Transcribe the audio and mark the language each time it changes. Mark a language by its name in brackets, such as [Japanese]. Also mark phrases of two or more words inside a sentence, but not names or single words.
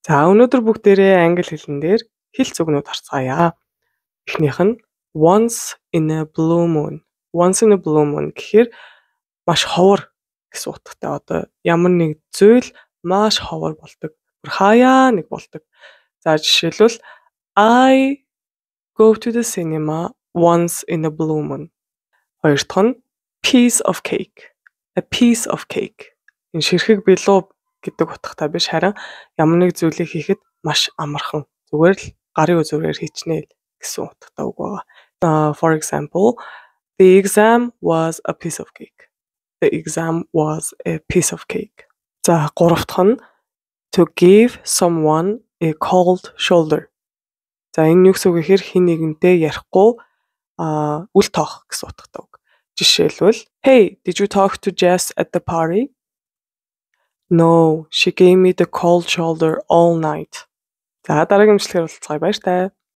[Mongolian] За өнөөдөр бүгдээрээ англи хэлэн дээр хэлц үгнүүд харцгаая. Эхнийх нь [English] once in a blue moon. Once in a blue moon [Mongolian] гэхээр маш ховор гэсэн утгатай. Одоо ямар нэг зүйл маш ховор болдог. Бүр хаяа нэг болдог. За жишээлбэл [English] I go to the cinema once in a blue moon. [Mongolian] Хоёр дахь нь [English] piece of cake. A piece of cake. [Mongolian] Энэ ширхэг билүү гэдэг утгатай биш харин ямар нэг зүйлийг хийхэд маш амархан зүгээр л гарын үзүүрээр хийчнэ гэсэн утгатай үг байгаа. [English] For example, the exam was a piece of cake. The exam was a piece of cake. [Mongolian] За гурав дахь нь [English] to give someone a cold shoulder. [Mongolian] За энэ юу гэсэн үг гэхээр хин нэгнтэй ярихгүй үл тоох гэсэн утгатай үг. [English] Жишээлбэл Hey, did you talk to Jess at the party? No, she gave me the cold shoulder all night. [Mongolian] За дараагийн имжлэгээр уулзцаая баяр таа.